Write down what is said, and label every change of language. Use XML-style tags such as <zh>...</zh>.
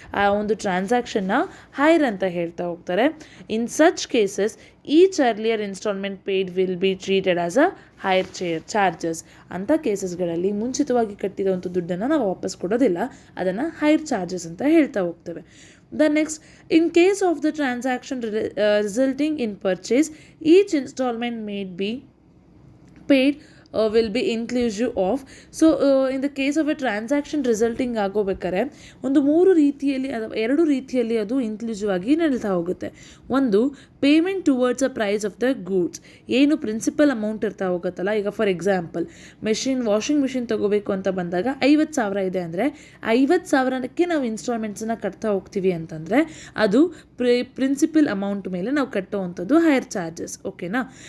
<kn>ಆ ಒಂದು ಟ್ರಾನ್ಸಾಕ್ಷನ್ನ ಹೈರ್ ಅಂತ ಹೇಳ್ತಾ ಹೋಗ್ತಾರೆ.</kn> <en>In such cases each earlier instalment paid will be treated as a hire charges.</en> <kn>ಅಂಥ ಕೇಸಸ್ಗಳಲ್ಲಿ ಮುಂಚಿತವಾಗಿ ಕಟ್ಟಿರುವಂಥ ದುಡ್ಡನ್ನು ನಾವು ವಾಪಸ್ ಕೊಡೋದಿಲ್ಲ, ಅದನ್ನು ಹೈರ್ ಚಾರ್ಜಸ್ ಅಂತ ಹೇಳ್ತಾ ಹೋಗ್ತೇವೆ.</kn> <en>The next, in case of the transaction resulting in purchase, each installment may be paid will be inclusive of. So in the case of a transaction resulting</en> <kn>ಆಗೋಬೇಕಾದ್ರೆ ಒಂದು ಎರಡು ರೀತಿಯಲ್ಲಿ ಅದು ಇನ್ಕ್ಲೂಸಿವ್ ಆಗಿ ನಡೀತಾ ಹೋಗುತ್ತೆ. ಒಂದು,</kn> <en>Payment towards a price of the goods.</en> <kn>ಏನು principal amount ಇರ್ತಾ ಹೋಗುತ್ತಲ್ಲ, ಈಗ ಫಾರ್ ಎಕ್ಸಾಂಪಲ್ ವಾಷಿಂಗ್ ಮಿಷಿನ್ ತೊಗೋಬೇಕು ಅಂತ ಬಂದಾಗ 50,000 ಇದೆ ಅಂದರೆ 50,000ಕ್ಕೆ ನಾವು ಇನ್ಸ್ಟಾಲ್ಮೆಂಟ್ಸನ್ನು ಕಟ್ತಾ ಹೋಗ್ತೀವಿ ಅಂತಂದರೆ ಅದು ಪ್ರಿನ್ಸಿಪಲ್ ಅಮೌಂಟ್ ಮೇಲೆ ನಾವು ಕಟ್ಟೋವಂಥದ್ದು ಹೈಯರ್ ಚಾರ್ಜಸ್. ಓಕೆನಾ?</kn>